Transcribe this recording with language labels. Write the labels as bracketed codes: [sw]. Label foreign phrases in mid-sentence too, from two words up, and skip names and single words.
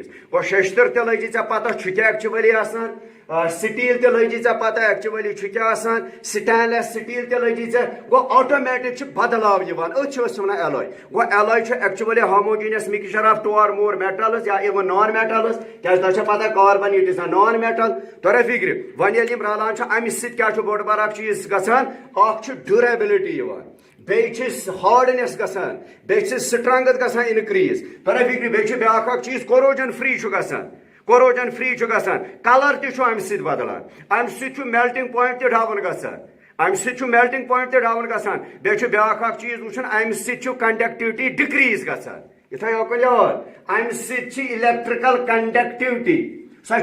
[ks] گوٚو شٔشتٕر تہِ لٔجی ژےٚ پتہ چھُ کیٛاہ ایکچُؤلی آسان سٹیٖل تہِ لٔجی ژےٚ پتہ ایکچُؤلی چھُ کیٛاہ آسان [en] stainless steel [ks] تہِ لٔجی ژےٚ گوٚو آٹومیٹِک چھُ بدلاو یِوان أتھۍ چھِ أسۍ ونان ایلاے گوٚو ایلاے چھُ ایکچُؤلی [en] homogeneous mixture of 2 or more metals [ks] یا [en] even non metals [ks] کیٛازِ تۄہہِ چھےٚ پتہ کاربن [en] it is a non metal [ks] تۄہہِ فِکرِ وۄنۍ ییٚلہِ یِم رلان چھِ امہِ سۭتۍ کیٛاہ چھُ بوٚڑ بار اکھ چیٖز گژھان اکھ چھُ ڈیوٗریبلٹی یِوان بیٚیہِ چھِ ہارڈنیس گژھان بیٚیہِ چھِ سٹرنگتھ گژھان انکریز تۄہہِ فِکرِ بیٚیہِ چھُ بیاکھ اکھ چیٖز [en] corrosion free [ks] چھُ گژھان کلر تہِ چھُ امہِ سۭتۍ بدلان امہِ سۭتۍ چھُ [en] melting point [ks] تہِ ڈاوُن گژھان بیٚیہِ چھُ بیاکھ اکھ چیٖز وٕچھُن امہِ سۭتۍ چھُ [en] conductivity decrease [ks] گژھان یہِ تھٲیو کُنہِ یاد امہِ سۭتۍ چھِ [en] electrical conductivity [ks] سۄ